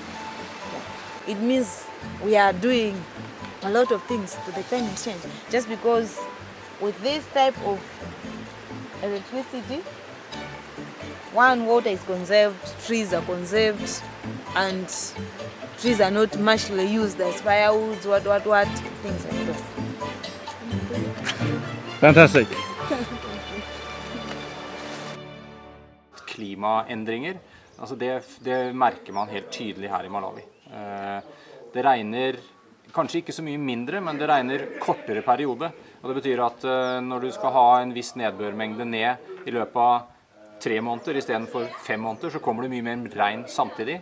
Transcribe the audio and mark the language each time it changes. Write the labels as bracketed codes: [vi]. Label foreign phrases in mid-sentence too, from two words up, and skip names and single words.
[en] It means we are doing a lot of things to the climate change just because with this type of electricity, one, water is conserved, trees are conserved, and trees are not muchly used as firewood, what, things like this. Fantastic. [no] Klimaendringer, altså det merker man helt tydelig her i Malawi. Det regner kanskje ikke så mye mindre, men det regner kortere periode. Og det betyr at når du skal ha en viss nedbørmengde ned i løpet av 3 måneder i stedet for 5 måneder, så kommer det mye mer regn samtidig.